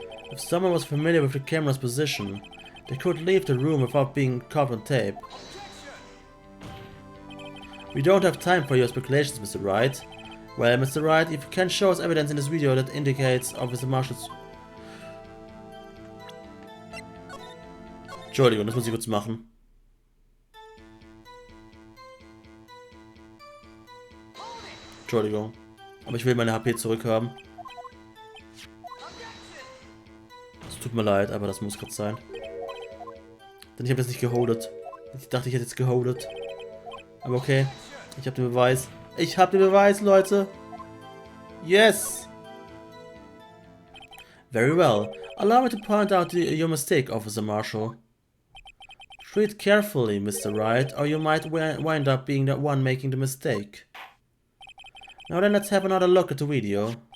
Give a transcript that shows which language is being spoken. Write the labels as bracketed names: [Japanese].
[English] If someone was familiar with the camera's position, they could leave the room without being caught on tape. We don't have time for your speculations, Mr. Wright. Well, Mr. Wright, if you can show us evidence in this video that indicates Officer Marshall's... [German] Entschuldigung, das muss ich kurz machen. Entschuldigung. Aber ich will meine HP zurückhaben. Es tut mir leid, aber das muss gerade sein. Denn ich habe jetzt nicht geholdet. Ich dachte, ich hätte jetzt geholdet. Aber okay. Ich habe den Beweis. Ich habe den Beweis, Leute. [English] Yes. Very well. Allow me to point out your mistake, Officer Marshall. Treat carefully, Mr. Wright, or you might wind up being the one making the mistake. Now then, let's have another look at the video.